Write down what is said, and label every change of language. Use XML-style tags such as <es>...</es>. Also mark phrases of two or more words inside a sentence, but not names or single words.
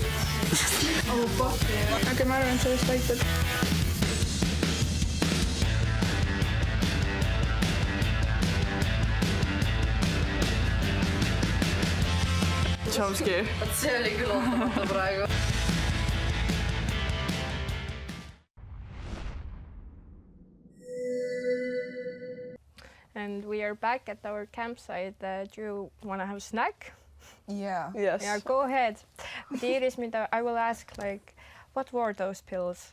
<en>Oh, fuck.</en> <et>Aga ma arvan, et sellest aitab. Jumpscare. See oli küll ootamata praegu.</et> <en>And we are back at our campsite. Do you want to have a snack? Yeah. Yes. Yeah, go ahead. But Iris, I will ask, what were those pills?</en>